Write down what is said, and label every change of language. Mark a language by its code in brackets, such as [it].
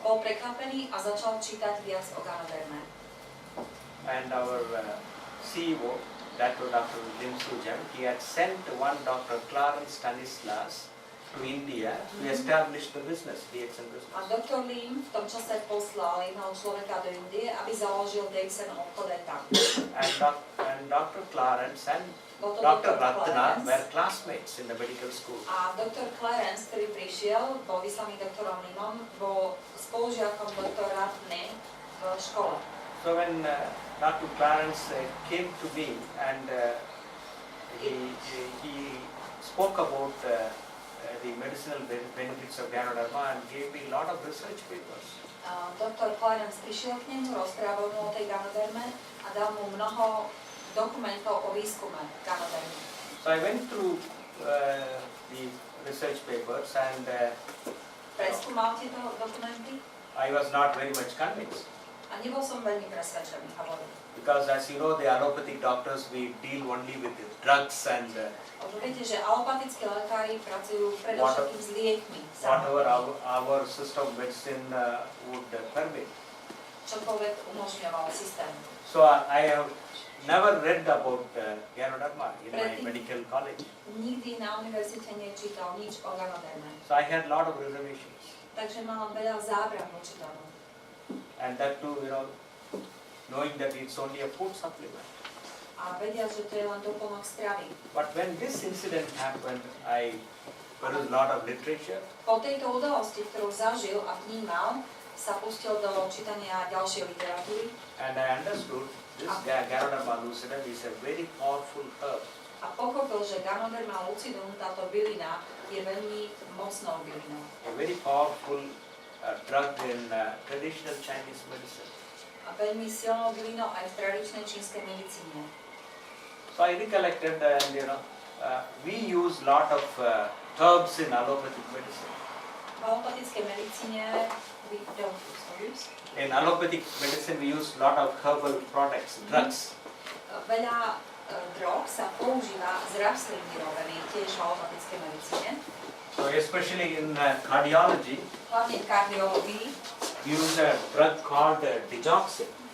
[sk] Bol prekvapený a začal čítať viac o Ganoderme. [en] And our CEO, Dr. Ranjan, he had sent one Dr. Stanislas to India to establish the business, DXN business. [sk] A doktor Lim v tom čase poslal jedného človeka do Indie, aby založil DXN obchod aj tam. [en] And Dr. Clarence and [sk] Bol to [en] Dr. [sk] doktor Ratna [en] Clarence. were classmates in the medical school. [sk] A doktor Clarence, ktorý prišiel, bol vyslaný doktorom Limom, bol spolužiakom doktora Ratny v škole. [en] So when Dr. Clarence came to me and he spoke about the medicinal benefits of Ganoderma and gave me a lot of research papers. [sk] Doktor Clarence prišiel k nemu, rozprával mu o tej Ganoderme a dal mu mnoho dokumentov o výskume Ganodermy. [en] So I went through the research papers and [sk] Preskúmal tieto dokumenty [en] I was not very much convinced. [sk] a nebol som veľmi presvedčený, hovorím. [en] Because as you know, the allopathic doctors, we deal only with the drugs and [sk] Lebo viete, že alopatickí lekári pracujú predovšetkým s liekmi. [en] whatever our system of medicine would permit. [sk] Čokoľvek umožňoval systém. [en] So I have never read about Ganoderma in my medical college. [sk] Nikdy na univerzite nečítal nič o Ganoderme. [en] So I had a lot of reservations. [sk] Takže mám veľa zábran voči tomu. [en] And that too, knowing that it's only a food supplement. [sk] A vedia, že to je len doplnok stravy. [en] But when this incident happened, there was a lot of literature. [sk] Po tejto udalosti, ktorú zažil a vnímal, sa pustil do čítania ďalšej literatúry. [en] And I understood this Ganoderma lucidum is a very powerful herb. [sk] A pochopil, že Ganoderma lucidum, táto bylina, je veľmi mocnou bylinou. [en] A very powerful drug in traditional Chinese medicine. [sk] A veľmi silnou bylinou aj v tradičnej čínskej medicíne. [en] So I recollected and we use lot of herbs in allopathic medicine. [sk] V alopatickej medicíne [en] we don't use herbs. In allopathic medicine, we use a lot of herbal products, drugs. [sk] Veľa drog sa používa z rastlín vyrobených tiež v alopatickej medicíne. [en] So especially in cardiology, [sk] Hlavne v kardiológii [en] we use a drug called digoxin.